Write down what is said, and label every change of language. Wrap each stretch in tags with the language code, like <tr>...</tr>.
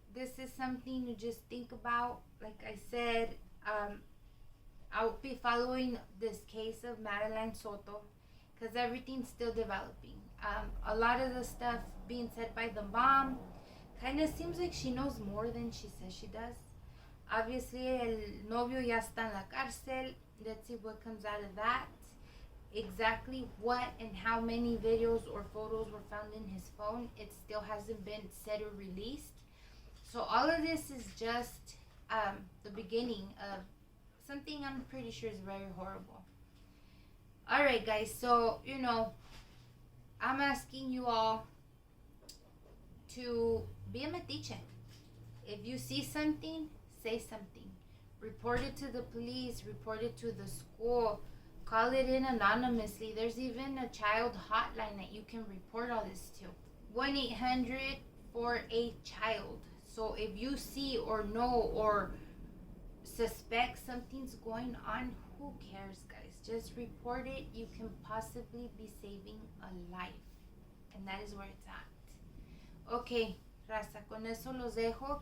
<en>This is something to just think about. Like I said, I'll be following this case of Madeline Soto, because everything's still developing. A lot of the stuff being said by the mom kind of seems like she knows more than she says she does. Obviously,</en> <es>el novio ya está en la cárcel.</es> <en>Let's see what comes out of that. Exactly what and how many videos or photos were found in his phone, it still hasn't been said or released. So all of this is just the beginning of something I'm pretty sure is very horrible. Alright guys, so I'm asking you all to be a metiche. If you see something, say something. Report it to the police, report it to the school, call it in anonymously. There's even a child hotline that you can report all this to. 1-800-for-a-child. So if you see or know or suspect something's going on, who cares, guys? Just report it. You can possibly be saving a life. And that is where it's at.</en> <es>Okay, raza, con eso los dejo.</es>